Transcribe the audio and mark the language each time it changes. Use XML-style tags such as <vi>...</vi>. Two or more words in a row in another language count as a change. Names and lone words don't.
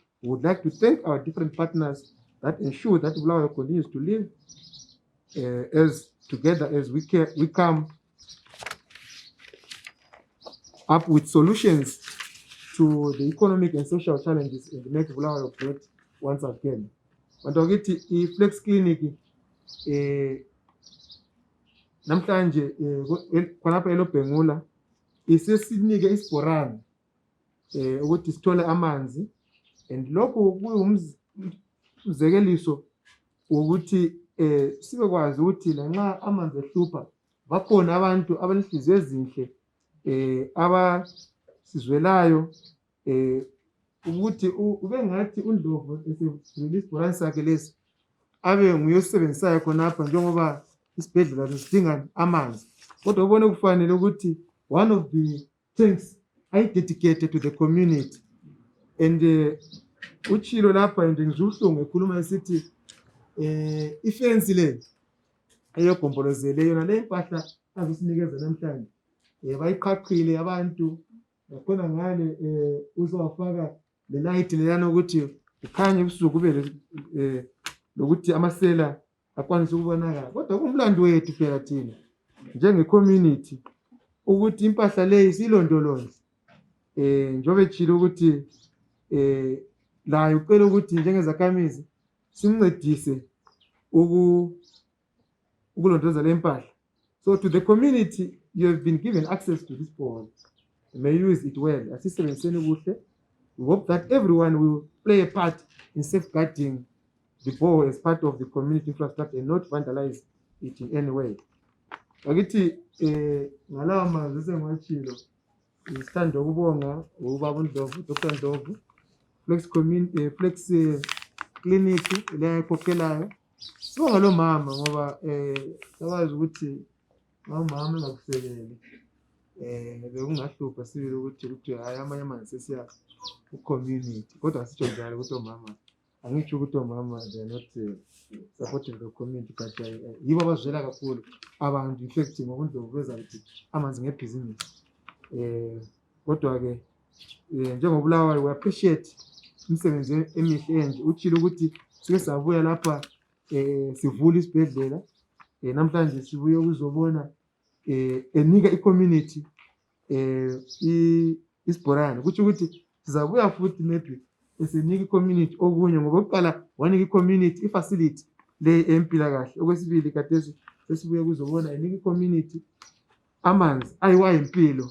<en>We would like to thank our different partners that ensure that Bulawayo continues to live as together as we come up with solutions to the economic and social challenges and make Bulawayo great once again.</en> <nd>Mantokithi i-Flex Clinic namhlanje khonapha eLobengula isesinike isibhorane ukuthi sithole amanzi, and lokho kuyumzekeliso ukuthi sibekwazi ukuthi lanxa amanzi ehlupha bakhona abantu abanhliziyo ezinhle abasizwelayo ukuthi ube ngathi uNdlovu esivulile isibhorane sakhe lesi abe nguye osebenzisayo khonapha njengoba isibhedlela sidinga amanzi, kodwa ubone kufanele ukuthi</nd> <en>one of the things I dedicated to the community.</en> <nd>And uchilo lapha and ngizuluhlungu ekhuluma esithi ifence le eyogombolozele yona le impahla azosinikeza namhlanje bayiqhaqhile abantu bakhona ngale uzowafaka le light leyana ukuthi ukhanye ubusuku kube lokuthi amasela akwanise ukubonakala, kodwa kumlando wethu phela thina njenge community ukuthi impahla le isilondoloze njobe chilo ukuthi la ucela ukuthi njengezakhamizi simncedise ukulondoloza le mpahla.</nd> <en>So to the community, you have been given access to this borehole. You may use it well.</en> <nd>Asisebenziseni kuhle.</nd> <en>We hope that everyone will play a part in safeguarding the borehole as part of the community infrastructure and not vandalize it in any way.</en> <nd>Akithi ngalawa mazwi sengwachilo isithanda ukubonga ubaba Ndlovu, Dr. Ndlovu, Flex Clinic le ekhokhelayo. Sibonga lo mama ngoba sabazi ukuthi mama ngakusekele bekungahlupha sibili ukuthi hayi amanye amanzi sesiya ku community, kodwa sitsho njalo ukuthi omama angitsho ukuthi omama</nd> <en>they are not supporting the community, but</en> <nd>yibo abazwela kakhulu abantu</nd> <en>in fact</en> <nd>ngokuNdlovu beza ukuthi amanzi ngebhizinisi. Kodwa ke njengobulawayo</nd> <en>we appreciate</en> <nd>umsebenzi emihle enje uchilo ukuthi sike sabuya lapha sivula isibhedlela namhlanje sibuye ukuzobona enika i-community isibhorane, kuthi ukuthi sizabuya futhi maybe esinika i-community okunye ngoba oqala wanika i-community i-facility le empilakahle, okwesibili kade sesibuye ukuzobona enika i-community amanzi ayiwayo impilo.</nd>